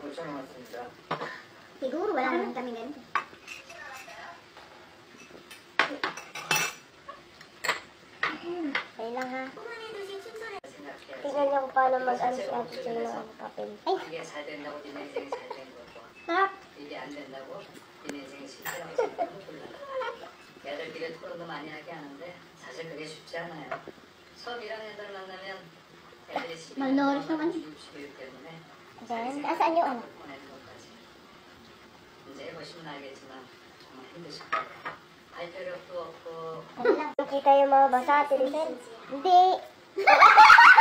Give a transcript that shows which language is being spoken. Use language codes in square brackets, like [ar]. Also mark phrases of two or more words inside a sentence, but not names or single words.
[tl] Siguro, wala naman kami ganito. Kaya lang ha. Tingnan niyo kung paano mag-ano si Ate Jay ng papel. Ay! Sarap! [ko] 이게 안 된다고 네 인생이 실패라고 생각하면 곤란해. 애들끼리 토론도 많이 하게 하는데 사실 그게 쉽지 않아요. 처음 1학년들 만나면 애들이 [tl] Malnourished naman. [ko] 교육 때문에 [tl] Then, asaan yung ano? [ko] 보내는 것까지 이제 해보시면 알겠지만 정말 힘드실 거예요. 발표력도 없고 [tl] Ano lang? Nakita yung mga basa, Tiricel? Hindi.